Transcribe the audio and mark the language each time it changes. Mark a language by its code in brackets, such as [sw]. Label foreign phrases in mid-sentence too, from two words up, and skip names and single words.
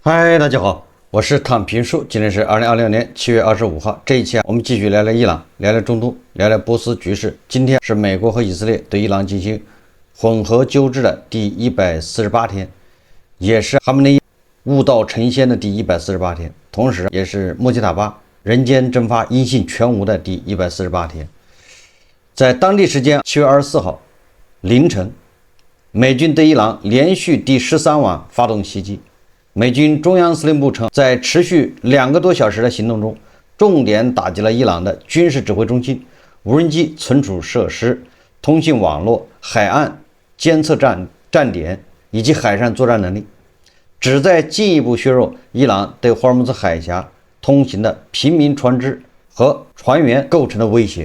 [zh] 嗨，大家好，我是躺平叔，今天是2026年7月25号。这一期我們繼續聊聊伊朗，聊聊中東，聊聊波斯局勢。今天是美國和以色列對伊朗進行混合糾治的第148天，也是哈梅內伊悟道成仙的第148天，同時也是穆吉塔巴人間蒸發、音信全無的第148天。在當地時間7月24號凌晨，美軍對伊朗連續第13晚發動襲擊。美軍中央司令部稱，在持續2個多小時的行動中，重點打擊了伊朗的軍事指揮中心、無人機存儲設施、通信網絡、海岸監測站點以及海上作戰能力，旨在進一步削弱伊朗對霍爾木茲海峽通行的平民船只和船員構成的威脅。